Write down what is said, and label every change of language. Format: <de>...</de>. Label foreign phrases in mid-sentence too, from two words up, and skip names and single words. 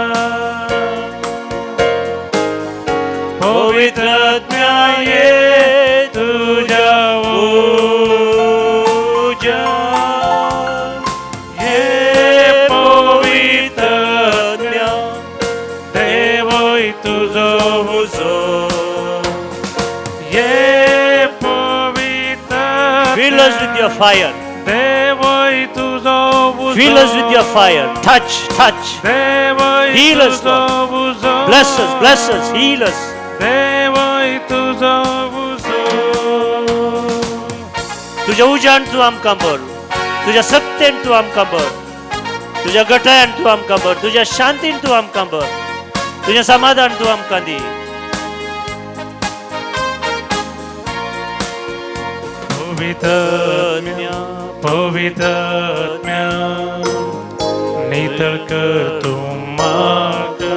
<kok>पवित्र आत्म्या, ये तुझ्या पूजा. ये पवित्र आत्म्या, देवय तुझो उजो. ये पवित्र</kok> <en>Fill us with your fire.</en> <kok>देवय तुझो उजो.</kok> <en>Fill us with your fire. Touch, touch.</en> <kok>देवय</kok> <en>Heal us,</en> <kok>तुझो</kok> <en>Lord.</en> <kok>उजो.</kok> <en>Bless us, heal us.</en> <kok>देवय तुझो उजो. तुज्या उज्यान तूं आमकां बर, तुज्या सत्तेन तूं आमकां बर, तुज्या घटायान तूं आमकां बर, तुज्या शांतीन तूं आमकां बर, तुजें समाधान तूं आमकां दी. पवित्र आत्म्या, पवित्र आत्म्या, नितळ कर तूं म्हाका.</kok>